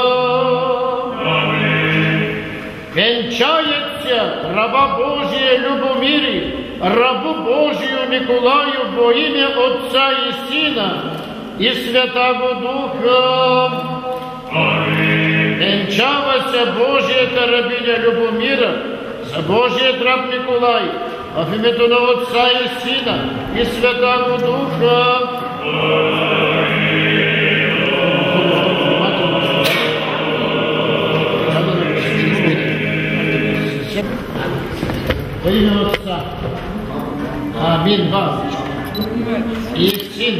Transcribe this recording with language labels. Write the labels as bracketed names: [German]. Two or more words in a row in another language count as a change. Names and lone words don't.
[Church Slavic] Венчаят се раба Божия Любомири, рабу Божию Николаю во име Отца и Сина и Святаго Духа. [Bulgarian] Венчава се Божията рабиня Любомира за Божият раб Николай, в името на Отца и Сина и Святаго Духа. [Church Slavic] Во имя Отца. [Bulgarian] Амин. Бабочка. И Сина.